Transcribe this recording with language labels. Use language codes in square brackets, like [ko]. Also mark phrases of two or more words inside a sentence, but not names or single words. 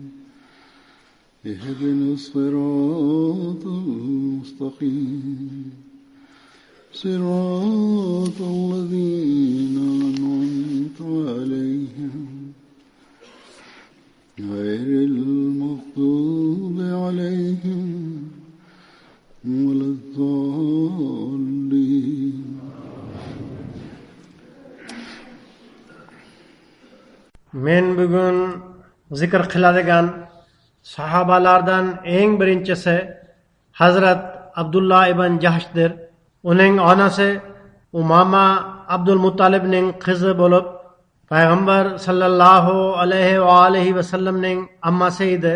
[ar] اهدنا الصراط المستقيم صراط الذين أنعمت عليهم غير المغضوب عليهم ولا الضالين. [uz] Men bugun zikr qiladigan sahobalardan eng birinchisi Hazrat Abdullah ibn Jahshdir. Uning onasi Umama Abdul Muttalibning qizi bo'lib, payg'ambar [ar] صلى الله عليه وآله وسلم [uz] ammasi edi.